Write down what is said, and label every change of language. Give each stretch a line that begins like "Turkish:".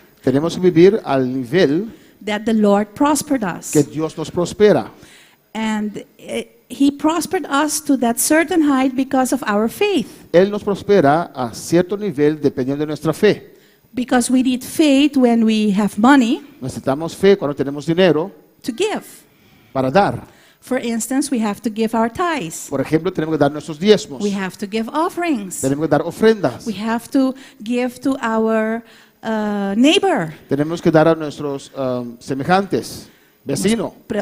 Spanish: Tenemos que vivir al nivel
English: that the Lord prospered us.
Spanish: que Dios nos prospera.
English: And He prospered us to that certain height because of our faith.
Spanish: Él nos prospera a cierto nivel dependiendo de nuestra fe.
English: Because we need faith when we have money
Spanish: Necesitamos fe cuando tenemos dinero
English: to give.
Spanish: para dar.
English: For instance, we have to give our tithes.
Spanish: Por ejemplo, tenemos que dar nuestros diezmos.
English: We have to give offerings.
Spanish: Tenemos que dar ofrendas.
English: We have to give to our neighbor.
Spanish: Tenemos que dar a nuestros semejantes, vecino.